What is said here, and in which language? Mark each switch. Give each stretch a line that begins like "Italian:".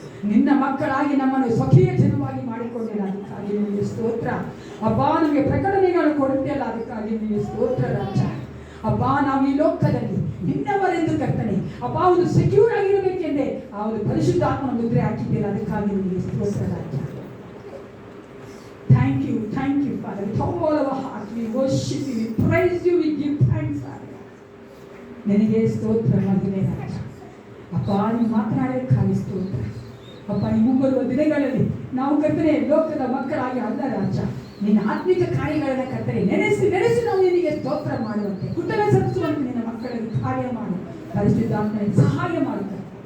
Kannada: ನಿನ್ನ ಮಕ್ಕಳಾಗಿ ನಮ್ಮನ್ನು ಸ್ವಕೀಯ ಜನವಾಗಿ ಮಾಡಿಕೊಂಡಿಲ್ಲ, ಅದಕ್ಕಾಗಿ ನಿನಗೆ ಸ್ತೋತ್ರ ಅಪ್ಪ. ನಮಗೆ ಪ್ರಕಟಣೆಗಳು ಕೊಡುತ್ತೆಯಲ್ಲ, ಅದಕ್ಕಾಗಿ ನಿನಗೆ ಸ್ತೋತ್ರ ರಾಜ. ಅಪ್ಪ ನಾವು ಈ ಲೋಕದಲ್ಲಿ ನಿನ್ನವರೆಂದು ಕರ್ತನೆ ಅಪ್ಪ ಒಂದು ಸೆಕ್ಯೂರ್ ಆಗಿರಬೇಕೆಂದೇ ಆ ಒಂದು ಪರಿಶುದ್ಧಾತ್ಮನ ಮುದ್ರೆ ಹಾಕಿದ್ದೀರ, ಅದಕ್ಕಾಗಿ ನಿನಗೆ ಸ್ತೋತ್ರ ರಾಜ.
English: Thank you, Father. With all our heart, we worship you, we praise you, we give thanks, Father.
Kannada: ನಿನಗೆ ಸ್ತೋತ್ರ ಮಹಿಮೆ ರಾಜ. ಅಪ್ಪ ನೀವು ಮಾತನಾಡೋದಕ್ಕಾಗಿ ಸ್ತೋತ್ರ ಅಪ್ಪ. ನೀವು ಮುಂಬರುವ ದಿನಗಳಲ್ಲಿ ನಾವು ಕರ್ತನೆ ಲೋಕದ ಮಕ್ಕಳಾಗಿ ಅಲ್ಲ ರಾಜ, ನಿನ್ನ ಆತ್ಮಿಕ ಕಾರ್ಯಗಳನ್ನ ಕರ್ತನೆ ನೆನೆಸಿ ನಾವು ನಿನಗೆ ಸ್ತೋತ್ರ ಮಾಡುವಂತೆ, ಕೃತಜ್ಞ ಸಲ್ಲಿಸುವಂತೆ ನಿನ್ನ ಮಕ್ಕಳಿಗೆ ಕಾರ್ಯ ಮಾಡಿ ಪರಿಶುದ್ಧಾತ್ಮನಿಗೆ ಸಹಾಯ ಮಾಡುತ್ತಾರೆ.